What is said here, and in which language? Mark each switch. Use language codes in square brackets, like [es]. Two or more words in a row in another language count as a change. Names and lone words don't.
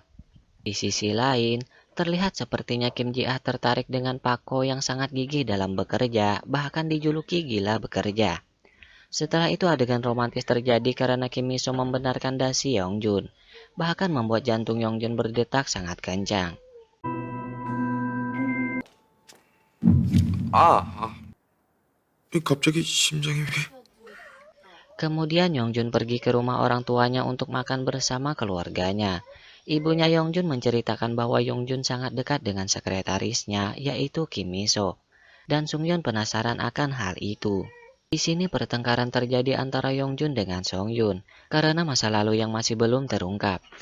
[id] Di sisi lain, terlihat sepertinya Kim Ji-ah tertarik dengan Pako yang sangat gigih dalam bekerja, bahkan dijuluki gila bekerja. Setelah itu adegan romantis terjadi karena Kim Miso membenarkan dasi Yongjun, bahkan membuat jantung Yongjun berdetak sangat kencang. [ko] 갑자기 심장이 왜? [id] Kemudian Yongjun pergi ke rumah orang tuanya untuk makan bersama keluarganya. Ibunya Yongjun menceritakan bahwa Yongjun sangat dekat dengan sekretarisnya, yaitu Kim Miso. Dan Sunghyun penasaran akan hal itu. Di sini pertengkaran terjadi antara Yongjun dengan Songyun karena masa lalu yang masih belum terungkap.